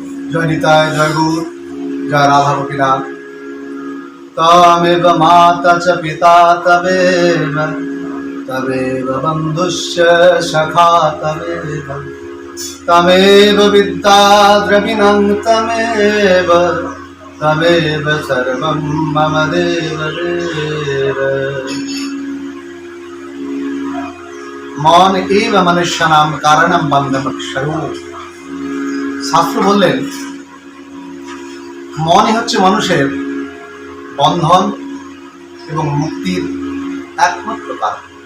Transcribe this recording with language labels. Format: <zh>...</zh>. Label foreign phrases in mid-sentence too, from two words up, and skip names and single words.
<bn>জয় নিতাই, জয় গুরু, জয় রাধা গোপীনাথ।</bn> <sa>তমেব মাতা চ পিতা তমেব, তমেব বন্ধুশ্চ সখা তমেব, তমেব বিদ্যা দ্রবিণং তমেব, তমেব সর্বং মম দেব দেব। মন এব মনুষ্যানাম কারণম বন্ধমক্ষরু।</sa> <bn>শাস্ত্র বললেন মনই হচ্ছে মানুষের বন্ধন এবং মুক্তির একমাত্র কারণ।</bn>